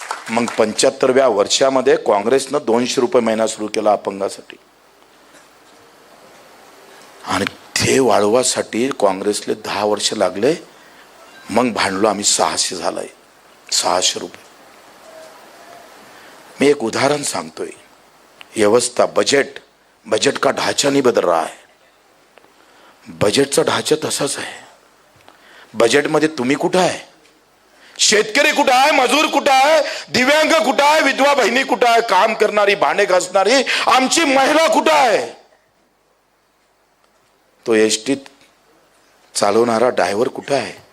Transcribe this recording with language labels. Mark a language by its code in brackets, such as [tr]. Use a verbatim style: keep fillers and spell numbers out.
[mr] मग पंच्याहत्तरव्या वर्षामध्ये काँग्रेसनं दोनशे रुपये महिना सुरू केला अपंगासाठी आणि ते वाढवासाठी काँग्रेसले दहा वर्ष लागले. मग भांडलो आम्ही, सहाशे झालाय, सहाशे रुपये. मी एक उदाहरण सांगतोय. [hi] व्यवस्था, बजट, बजट का ढांचा नहीं बदल रहा है. [mr] बजटचा ढांचा तसाच आहे. बजेटमध्ये तुम्ही कुठं आहे? शेतकरी कुठं आहे? मजूर कुठं आहे? दिव्यांग कुठं आहे? विधवा बहिणी कुठं आहे? काम करणारी, भांडे घासणारी आमची महिला कुठं आहे? तो एसटीत चालवणारा ड्रायव्हर कुठं आहे?